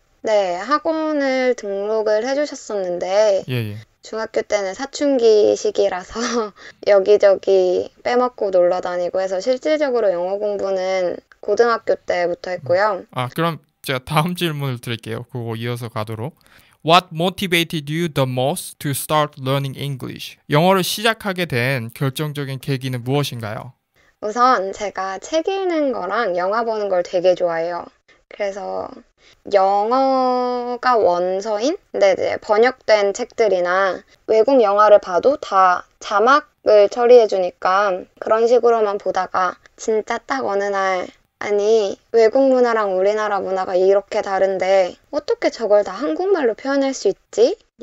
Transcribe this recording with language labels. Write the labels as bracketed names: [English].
[Korean] 네, 학원을 등록을 해주셨었는데 중학교 때는 사춘기 시기라서 여기저기 빼먹고 놀러 다니고 해서 실질적으로 영어 공부는 고등학교 때부터 했고요. 그럼 제가 다음 질문을 드릴게요. 그거 이어서 가도록. [English] What motivated you the most to start learning English? [Korean] 영어를 시작하게 된 결정적인 계기는 무엇인가요? 우선 제가 책 읽는 거랑 영화 보는 걸 되게 좋아해요. 그래서 영어가 원서인 근데 이제 번역된 책들이나 외국 영화를 봐도 다 자막을 처리해주니까 그런 식으로만 보다가 진짜 딱 어느 날 아니 외국 문화랑 우리나라 문화가 이렇게 다른데 어떻게 저걸 다 한국말로 표현할 수 있지?